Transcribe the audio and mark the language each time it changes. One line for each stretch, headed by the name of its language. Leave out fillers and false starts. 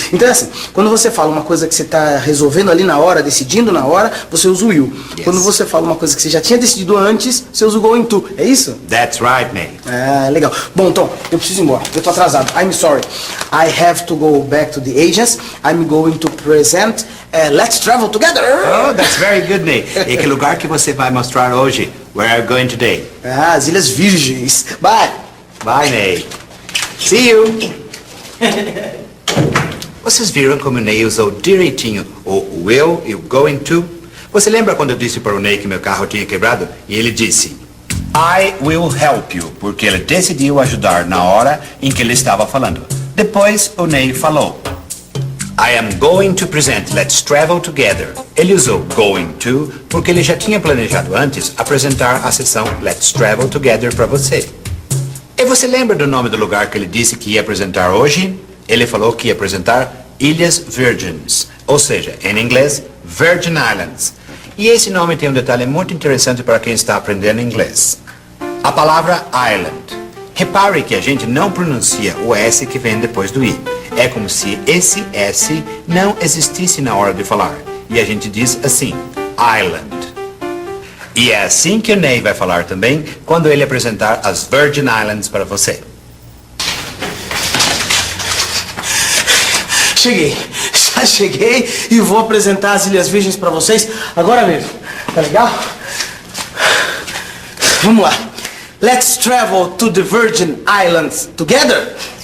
Portuguese: Então é assim, quando você fala uma coisa que você está resolvendo ali na hora, decidindo na hora, você usa o will.
English: Yes.
Portuguese: Quando você fala uma coisa que você já tinha decidido antes, você usa o going to. É isso?
English: That's right, Ney.
Portuguese: Legal. Bom, Tom, eu preciso ir embora. Eu tô atrasado.
English: I'm sorry. I have to go back to the agents. I'm going to present Let's Travel Together. Oh, that's very good, Ney.
Portuguese: E que lugar que você vai mostrar hoje?
English: Where are you going today?
Portuguese: As Ilhas Virgens.
English: Bye. Bye, Ney. See you.
Portuguese: Vocês viram como o Ney usou direitinho o will e o going to? Você lembra quando eu disse para o Ney que meu carro tinha quebrado? E ele disse,
English: I will help you,
Portuguese: porque ele decidiu ajudar na hora em que ele estava falando. Depois o Ney falou,
English: I am going to present Let's Travel Together.
Portuguese: Ele usou going to porque ele já tinha planejado antes apresentar a sessão Let's Travel Together para você. E você lembra do nome do lugar que ele disse que ia apresentar hoje? Ele falou que ia apresentar Ilhas Virgens, ou seja, em inglês, Virgin Islands. E esse nome tem um detalhe muito interessante para quem está aprendendo inglês. A palavra island. Repare que a gente não pronuncia o S que vem depois do I. É como se esse S não existisse na hora de falar. E a gente diz assim, island. E é assim que o Ney vai falar também quando ele apresentar as Virgin Islands para você. Cheguei. Já cheguei e vou apresentar as Ilhas Virgens para vocês agora mesmo. Tá legal? Vamos lá.
English: Let's travel to the Virgin Islands together.